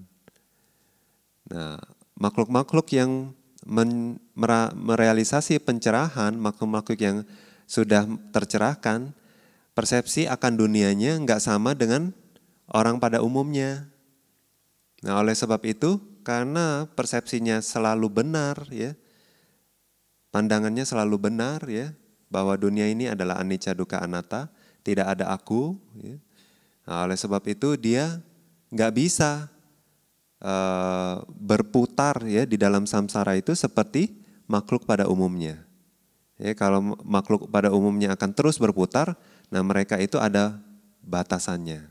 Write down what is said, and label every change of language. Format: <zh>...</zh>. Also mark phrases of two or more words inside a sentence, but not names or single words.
<id>Nah, makhluk-makhluk yang merealisasi pencerahan, makhluk-makhluk yang sudah tercerahkan, persepsi akan dunianya nggak sama dengan orang pada umumnya. Nah, oleh sebab itu, karena persepsinya selalu benar, ya, pandangannya selalu benar, ya, bahwa dunia ini adalah</id> <pi>anicca dukkha anatta,</pi> <id>tidak ada aku. Ya. Nah, oleh sebab itu dia nggak bisa berputar, ya, di dalam samsara itu seperti makhluk pada umumnya. Ya, kalau makhluk pada umumnya akan terus berputar, nah mereka itu ada batasannya.</id>